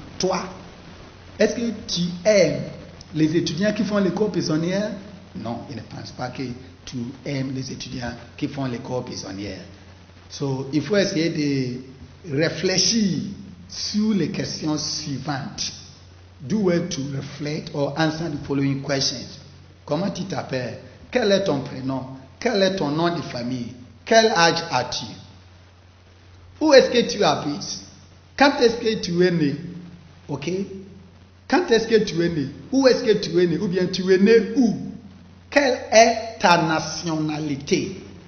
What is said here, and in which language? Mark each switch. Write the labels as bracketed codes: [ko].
[fr] Toi, est-ce que tu aimes les étudiants qui font l'école bisonnière? Non, il ne pense pas que tu aimes les étudiants qui font l'école bisonnière. So, il faut essayer de réfléchir sur les questions suivantes. [en] Do well to reflect or answer the following questions. [fr] Comment tu t'appelles? Quel est ton prénom? Quel est ton nom de famille? Quel âge as-tu? Où est-ce que tu habites? Quand est-ce que tu es né? Ok? Quand est-ce que tu es né? Où est-ce que tu es né? Ou bien tu es né où? Quelle est ta nationalité?